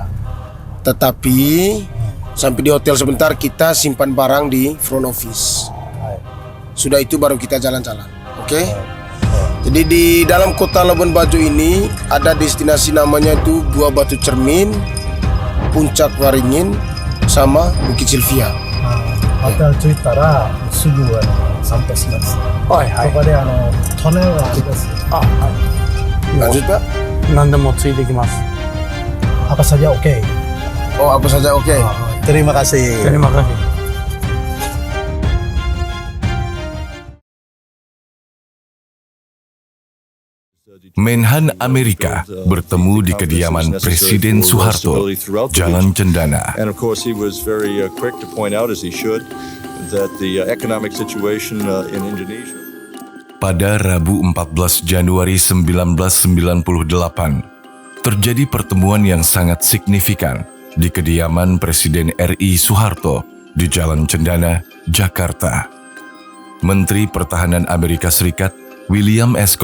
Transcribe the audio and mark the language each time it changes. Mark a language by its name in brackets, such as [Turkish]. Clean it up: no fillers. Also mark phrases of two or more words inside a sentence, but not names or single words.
[Indonesian] Tetapi sampai di hotel sebentar kita simpan barang di front office. Sudah itu baru kita jalan-jalan. Oke? Jadi di dalam kota Labuan Bajo ini ada destinasi namanya itu Gua Batu Cermin, Puncak Waringin, sama Bukit Silvia. [Japanese] Hotel 着いたらすぐ散歩します。はいはい。ここでトンネルがあります。 [Indonesian] Lanjut Pak? [Japanese] 何でもついてきます。 [Indonesian] Apa saja oke. Oh apa saja oke. Terima kasih. Terima kasih. Menhan Amerika bertemu di kediaman Presiden Soeharto, Jalan Cendana. [English] And of course, he was very quick to point out, as he should, that the economic situation in Indonesia. [Indonesian] Pada Rabu 14 Januari 1998, terjadi pertemuan yang sangat signifikan di kediaman Presiden RI Soeharto di Jalan Cendana, Jakarta. Menteri Pertahanan Amerika Serikat William S.